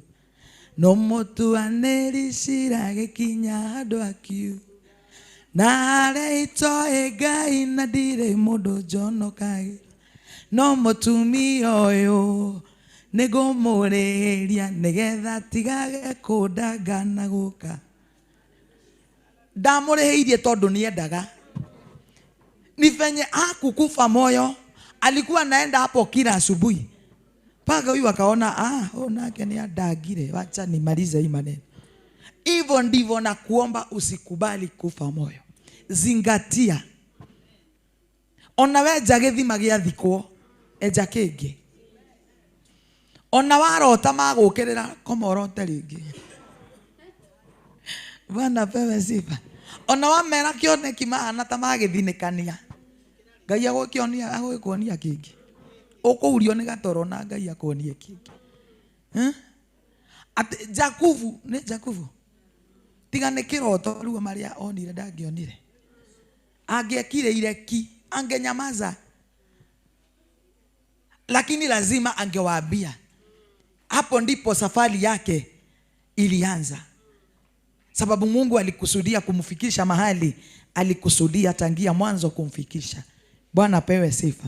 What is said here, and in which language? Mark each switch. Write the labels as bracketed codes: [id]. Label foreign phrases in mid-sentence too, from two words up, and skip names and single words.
[ki] No mũtuanĩri cira gĩkinya handũ akiuga, na harĩa itoĩ Ngai na ndirĩ mũndũ njonokagia. No mũtumia ũyũ nĩngũmũrĩhĩria nĩgetha tigage kũndangana gũka. Ndamũrĩhĩirie tondũ nĩendaga. [sw] Ni venye hakukufa moyo, alikuwa naenda hapo kila asubuhi. Paka huyu akaona nake ni adagire, wacha nimalize hii maneno. Hivyo ndivyo na kuomba usikubali kufa moyo. Zingatia. [ki] Ona we jagethima gĩa thikwo, eja kĩngĩ. Ona warota magũkĩrĩra komorote rĩngĩ. [sw] Bwana pewe sifa. [ki] Ona wamera kĩoneki mahana ta magĩthinĩkania. Ngai agũkuonia kĩngĩ. Ũkũurio nĩ gatoro na Ngai akuonie kĩngĩ. Jakubu, nĩ Jakubu. Tiga nĩ kĩroto rĩu marĩa onire ndangĩonire. Angĩekire ireki, angenyamaza. [sw] Lakini lazima angewaambia. Hapo ndipo safari yake ilianza. Sababu Mungu alikusudia kumfikisha mahali, alikusudia tangia mwanzo kumfikisha. Bwana pewe sifa.